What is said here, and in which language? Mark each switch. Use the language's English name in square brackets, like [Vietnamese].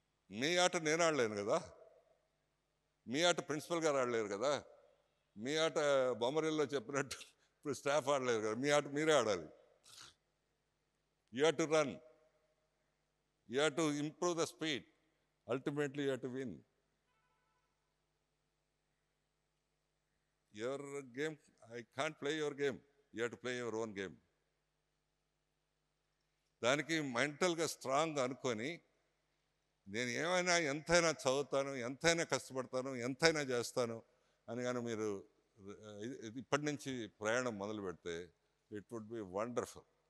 [Telugu] మీ ఆట నేను ఆడలేను కదా, మీ ఆట ప్రిన్సిపల్ గారు ఆడలేరు కదా, మీ ఆట బొమ్మరిల్లో చెప్పినట్టు ఇప్పుడు స్టాఫ్ ఆడలేరు కదా, మీ ఆట మీరే ఆడాలి. [English] You have to run, you have to improve the speed, ultimately you have to win. Your game, I can't play your game. You have to play your own game. [Telugu] దానికి మెంటల్గా స్ట్రాంగ్ అనుకొని నేను ఏమైనా ఎంతైనా చదువుతాను, ఎంతైనా కష్టపడతాను, ఎంతైనా చేస్తాను అని కానీ మీరు ఇప్పటి నుంచి ప్రయాణం మొదలు పెడితే [English] It would be wonderful.